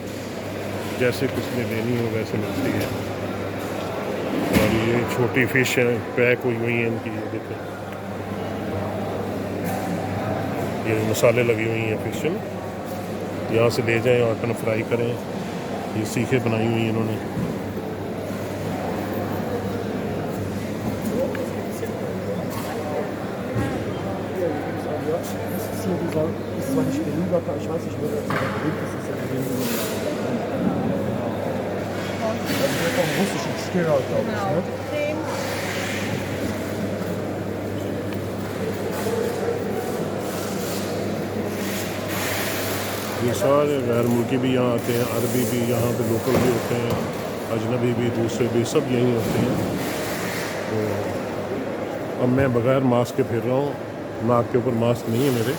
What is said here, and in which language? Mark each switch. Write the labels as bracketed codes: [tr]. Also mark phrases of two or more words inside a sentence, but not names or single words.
[hi] जैसे किसने लेनी हो वैसे मिलती है। और ये छोटी फिश है, पैक हुई हुई है इनकी, ये देखिए। ये मसाले लगी हुई हैं फिश में, यहाँ से ले जाएं और अपना फ्राई करें। ये सीखे बनाई हुई हैं इन्होंने। [de] Ist zwar nicht Berliner, ich weiß nicht, wo das beliebt ist, ist ja also der vom russischen Steher, glaube ich, ne? [hi] ये सारे गैर मुल्की भी यहाँ आते हैं, अरबी भी यहाँ पे लोकल भी होते हैं, अजनबी भी, दूसरे भी, सब यहीं होते हैं। तो अब मैं बग़ैर मास्क के फिर रहा हूँ, नाक के ऊपर मास्क नहीं है मेरे।